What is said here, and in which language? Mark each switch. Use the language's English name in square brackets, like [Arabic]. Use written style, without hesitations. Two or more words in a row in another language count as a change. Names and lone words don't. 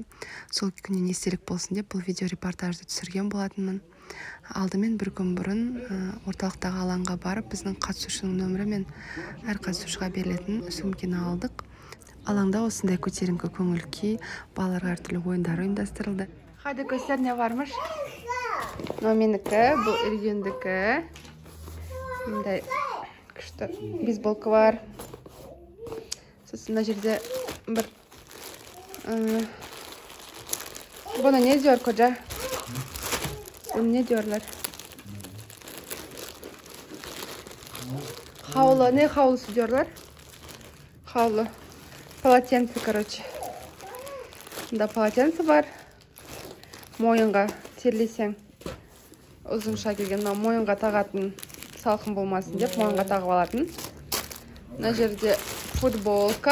[Kazakh] Сол күннен естелік болсын деп бұл видео репортажды түсірген болатынмын. Алдымен бір күн бұрын орталықтағы алаңға барып, біздің қатысушының нөмірі мен әр қатысушыға берілетін сөмкені алдық. Алаңда осындай көтеріңкі көңіл күй, балаларға әртүрлі ойындар ұйымдастырылды. [Turkish] Хadi göster ne varmış? [Kazakh] Менікі, бұл Ергендікі. Мындай күшті бейсболка бар. Сосын мына жерде бір бұны не [Turkish] diyor koca? Bunu ne diyorlar? Havlu, ne havlusu diyorlar? Havlu. [Russian] Полотенце, короче. [Turkish] Bunda полотенце var. [Kazakh] Мойынға терлесең ұзынша келген, мойынға тағатын салқын болмасын деп мойынға тағып алатын. Мына жерде футболка.